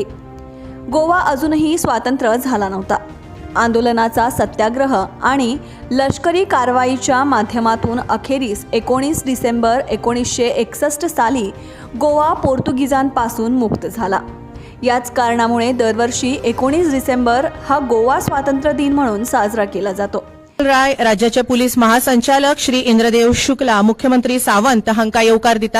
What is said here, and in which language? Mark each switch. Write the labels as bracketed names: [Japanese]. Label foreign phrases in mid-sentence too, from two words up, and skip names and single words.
[Marathi] गोवा अजूनही स्वतंत्र झाला नव्हता. आंदोलनाचा सत्याग्रह आणि लष्करी कारवाईच्या माध्यमातून अखेरीस 19 डिसेंबर 1961 साली गोवा पोर्तुगीजांपासून मुक्त झाला. याच कारणामुळे दरवर्षी 19 डिसेंबर हा गोवा स्वातंत्र्य दिन म्हणून साजरा केला जातो. राय राज्याचे पोलीस महासंचालक श्री इंद्रदेव शुक्ला, [Konkani] मुख्यमंत्री सावंत हांका येवकार दितात.